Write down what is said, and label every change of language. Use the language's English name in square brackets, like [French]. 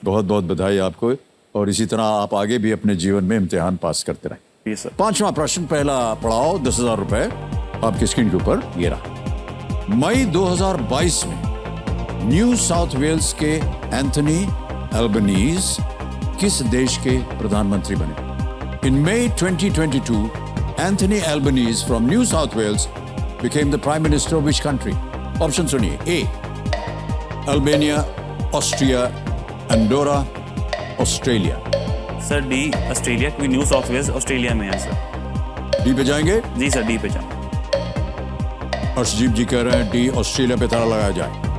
[Hindi] बहुत बहुत बधाई आपको, और इसी तरह आप आगे भी अपने जीवन में इम्तिहान पास करते रहें। सर 5वां प्रश्न, पहला पड़ाव 10,000 रुपए आपकी स्क्रीन के ऊपर ये रहा। मई 2022 में न्यू साउथ वेल्स के एंथनी एल्बनीज किस देश के प्रधानमंत्री बने? [English] In May 2022, Anthony Albanese from New South Wales became the Prime Minister of which country? [Hindi] Option सुनिए। [English] A. Albania, Austria, Andorra, Australia. [Hindi] Sir D Australia, क्योंकि न्यू साउथ वेल्स ऑस्ट्रेलिया में है सर। डी पे जाएंगे? जी सर, डी पे जाऊँ। अर्शदीप जी कह रहे हैं डी ऑस्ट्रेलिया पे ताला लगाया जाए।